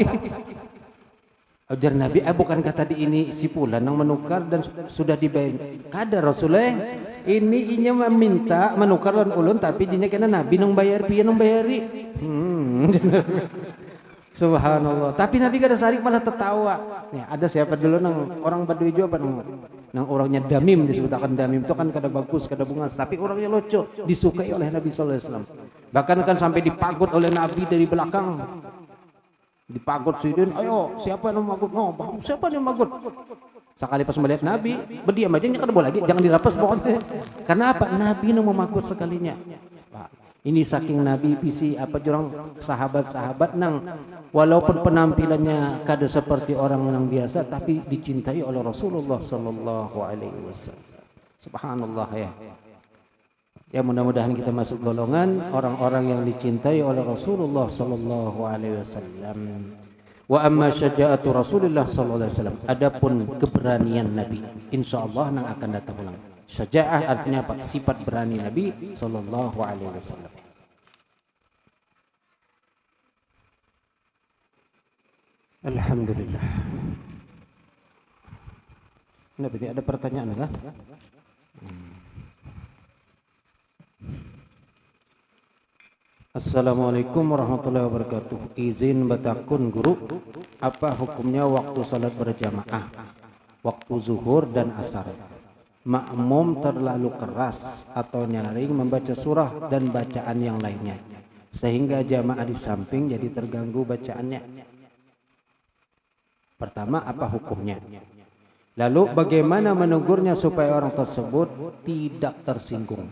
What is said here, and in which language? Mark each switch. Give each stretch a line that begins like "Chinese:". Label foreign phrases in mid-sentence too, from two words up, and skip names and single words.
Banjar: Ajar Nabi bukan kata di ini si fulan nang menukar dan sudah dibayar kada Rasulullah ini inya meminta menukar lawan ulun tapi jinya kena Nabi nang bayar pian nang bayari. Subhanallah. Tapi Nabi kada sarik malah tertawa. Ya, ada siapa dulu nang orang Badui juga apa nang orangnya damim, disebutkan damim itu kan kada bagus, kada bungas, tapi orangnya lucu, disukai oleh Nabi
Arabic: صلى الله عليه وسلم.
Banjar: Bahkan kan sampai dipagut oleh Nabi dari belakang. Dipagut sidin, ayo siapa yang magut? No, siapa yang magut? Sekali pas melihat Nabi, berdiam aja kada boleh lagi, jangan dilepas pokoknya. Karena apa? Nabi yang memagut sekalinya. Ini saking Nabi visi apa jurang sahabat-sahabat nang walaupun penampilannya kada seperti orang yang biasa tapi dicintai oleh Rasulullah
Arabic: صلى الله عليه وسلم.
Banjar: Subhanallah ya. Ya mudah-mudahan kita masuk golongan orang-orang yang dicintai oleh Rasulullah
Arabic: صلى الله عليه وسلم. وأما شجاعة رسول الله صلى الله عليه وسلم.
Banjar: Adapun keberanian Nabi insyaallah nang akan datang ulang. Syaja'ah artinya apa? Sifat berani Nabi
Arabic: صلى الله عليه وسلم.
Banjar: Alhamdulillah. Nabi ada pertanyaan kah?
Arabic: السلام عليكم ورحمة الله وبركاته.
Banjar: Izin batakun guru, apa hukumnya waktu salat berjamaah,
Indonesian: waktu zuhur dan asar? Makmum terlalu keras atau nyaring membaca surah dan bacaan yang lainnya sehingga jamaah di samping jadi terganggu bacaannya. Pertama, apa hukumnya? Lalu bagaimana menegurnya supaya orang tersebut tidak tersinggung?